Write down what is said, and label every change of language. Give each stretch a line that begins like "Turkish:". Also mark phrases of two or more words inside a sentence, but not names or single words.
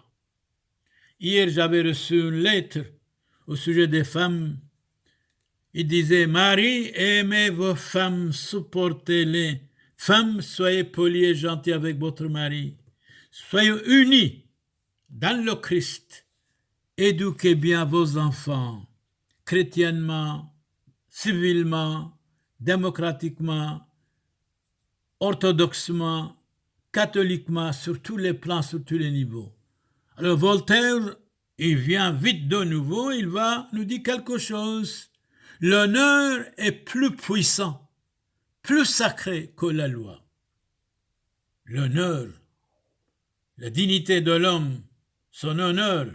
French: Hier, j'avais reçu une lettre au sujet des femmes. Il disait, Marie, aimez vos femmes, supportez-les. Femmes, soyez polies et gentilles avec votre mari. Soyez unis dans le Christ. Éduquez bien vos enfants, chrétiennement, civilement, démocratiquement, orthodoxement, catholiquement, sur tous les plans, sur tous les niveaux. Alors Voltaire, il vient vite de nouveau, il va nous dire quelque chose. L'honneur est plus puissant, plus sacré que la loi. L'honneur, la dignité de l'homme, son honneur.